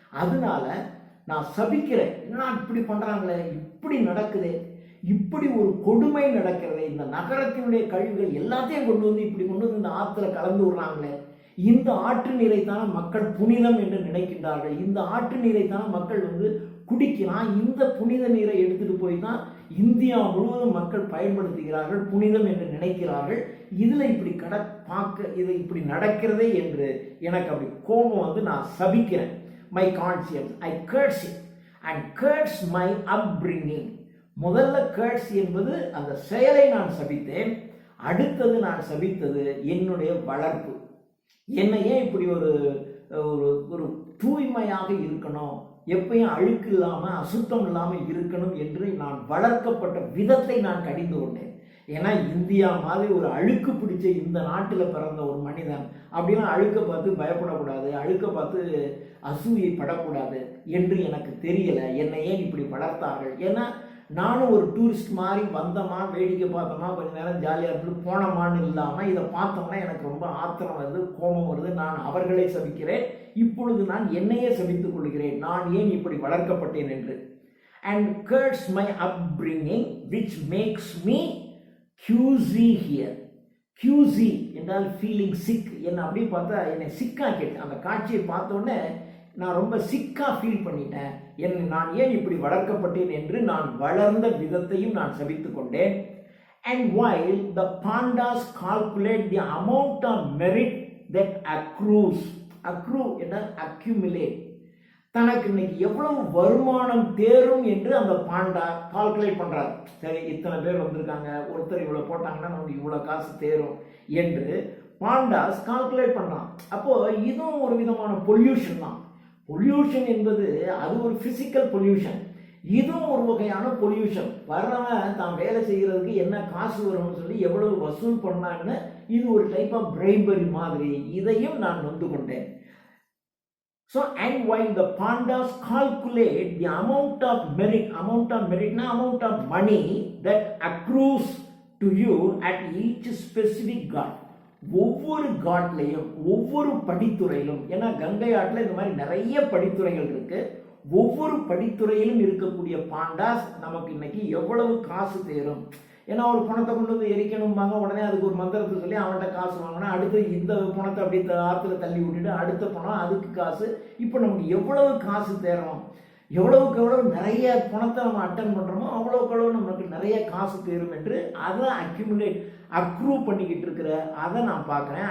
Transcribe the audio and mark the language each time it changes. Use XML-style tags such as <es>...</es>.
<ta>அதனால நான் சபிக்கிறேன். என்ன இப்படி பண்ணுறாங்களே, இப்படி நடக்குது, இப்படி ஒரு கொடுமை நடக்கிறது, இந்த நகரத்தினுடைய கழிவுகள் எல்லாத்தையும் கொண்டு வந்து இப்படி கொண்டு வந்து இந்த ஆற்றுல கலந்து விடுறாங்களே, இந்த ஆற்று நீரை தானே மக்கள் புனிதம் என்று நினைக்கின்றார்கள், இந்த ஆற்று நீரை தானே மக்கள் வந்து குடிக்கலாம், இந்த புனித நீரை எடுத்துட்டு போய் தான் இந்தியா முழுவதும் மக்கள் பயன்படுத்துகிறார்கள், புனிதம் என்று நினைக்கிறார்கள், இதில் இப்படி இது இப்படி நடக்கிறதே என்று எனக்கு அப்படி கோபம் வந்து நான் சபிக்கிறேன்.</ta> <en>My conscience, I curse it and curse my upbringing.</en> <ta>முதல்ல curse என்பது அந்த செயலை நான் சபித்தேன். அடுத்தது நான் சபித்தது என்னுடைய வளர்ப்பு. என்னை ஏன் இப்படி ஒரு தூய்மையாக இருக்கணும், எப்பயும் அழுக்கு இல்லாமல் அசுத்தம் இல்லாமல் இருக்கணும் என்று நான் வளர்க்கப்பட்ட விதத்தை நான் கடிந்து கொண்டேன். ஏன்னா இந்தியா மாதிரி ஒரு அழுக்கு பிடிச்ச இந்த நாட்டில் பிறந்த ஒரு மனிதன் அப்படின்னா அழுக்க பார்த்து பயப்படக்கூடாது, அழுக்க பார்த்து அசூயை படக்கூடாது என்று எனக்கு தெரியலை. என்னை ஏன் இப்படி வளர்த்தார்கள்? ஏன்னா நானும் ஒரு டூரிஸ்ட் மாதிரி வந்தோமா, வேடிக்கை பார்த்தோமா, கொஞ்சம் நேரம் ஜாலியாக இருந்துட்டு போனோமான்னு இல்லாமல் இதை பார்த்தோம்னா எனக்கு ரொம்ப ஆத்திரம் வருது, கோபம் வருது. நான் அவர்களை சபிக்கிறேன். இப்பொழுது நான் என்னையே சபித்துக் கொள்கிறேன், நான் ஏன் இப்படி வளர்க்கப்பட்டேன் என்று.</ta> <en>And curse my upbringing which makes me QZ here.</en> <ta>QZ என்றால் ஃபீலிங் சிக். என்னை அப்படி பார்த்தா என்னை சிக்காக கேட்டேன். அந்த காட்சியை பார்த்தோன்னே நான் ரொம்ப சிக்காக ஃபீல் பண்ணிட்டேன். நான் ஏன் இப்படி வளர்க்கப்பட்டேன் என்று நான் வளர்ந்த விதத்தையும் நான் சபித்து கொண்டேன்.</ta> <en>and while the pandas calculate the amount of merit that accrue என்றால் accumulate,</en> <ta>தனக்கு இன்னைக்கு எவ்வளவு வருமானம் தேரும் என்று அந்த பாண்டா கால்குலேட் பண்றாரு. சரி, இத்தனை பேர் வந்திருக்காங்க, ஒருத்தர் இவ்வளவு போட்டாங்கன்னா நமக்கு இவ்வளவு காசு தேரும் என்று பாண்டாஸ் கால்குலேட் பண்ணலாம். அப்போ இதுவும் ஒரு விதமான பொல்யூஷன் தான். பொல்யூஷன் என்பது அது ஒரு பிசிக்கல் பொல்யூஷன், இதுவும் ஒரு வகையான பொல்யூஷன். வர்றவன் தான் வேலை செய்யறதுக்கு என்ன காசு வரும்னு சொல்லி எவ்வளவு வசூல் பண்ணான்னு இது ஒரு டைப் ஆஃப் பிரைபரி மாதிரி. இதையும் நான் நொந்து கொண்டேன்.</ta> <en>So, and while the pandas calculate the amount of merit na amount of money that accrues to you at each specific god,</en> <ta>ஒவ்வொரு காட்லையும் ஒவ்வொரு படித்துறையிலும், ஏன்னா கங்கை ஆற்றில் இந்த மாதிரி நிறைய படித்துறைகள் இருக்கு, ஒவ்வொரு படித்துறையிலும் இருக்கக்கூடிய பாண்டாஸ் நமக்கு இன்னைக்கு எவ்வளவு காசு தேரும். ஏன்னா ஒரு பணத்தை கொண்டு வந்து எரிக்கணும்பாங்க, உடனே அதுக்கு ஒரு மந்திரத்தை சொல்லி அவன்கிட்ட காசு வாங்கினா அடுத்து இந்த பணத்தை அப்படி ஆற்றுல தள்ளி விட்டுட்டு அடுத்த பணம் அதுக்கு காசு. இப்போ நமக்கு எவ்வளவு காசு தேரும், எவ்வளவுக்கு எவ்வளவு நிறைய பணத்தை நம்ம அட்டன் பண்ணுறோமோ அவ்வளோக்கு எவ்வளவு நமக்கு நிறைய காசு தேரும் என்று அதை அக்ரூ பண்ணிக்கிட்டு இருக்கிற அதை நான் பார்க்குறேன்.</ta>